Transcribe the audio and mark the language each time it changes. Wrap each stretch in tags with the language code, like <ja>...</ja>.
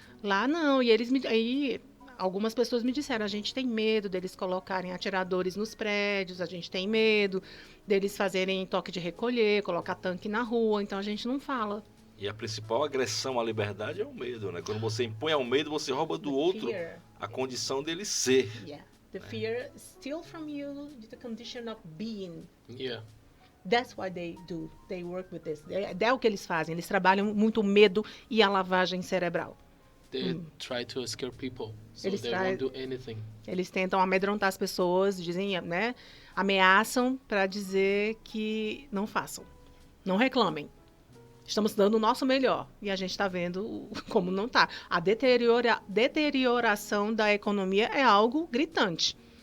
<pt>Lá, não. E aí, algumas pessoas me disseram, a gente tem medo deles colocarem atiradores nos prédios, a gente tem medo deles fazerem toque de recolher, colocar tanque na rua. Então, a gente não fala. E a principal agressão à liberdade é o medo, né? Quando você impõe ao medo, você rouba do outro a condição dele ser.</pt> <en>Yeah. The fear steals from you the condition of being. Yeah. That's why they do. They work with this.</en> <pt>É o que eles fazem. Eles trabalham muito o medo e a lavagem cerebral.</pt> <en>They try to scare people, so</en> <pt>Eles</pt> <en>they won't do anything.</en> <pt>Eles tentam amedrontar as pessoas, dizem, né? Ameaçam para dizer que não façam. Não reclamem. Estamos dando o nosso melhor. E a gente está vendo como não está. A deterioração da economia é algo gritante.</pt>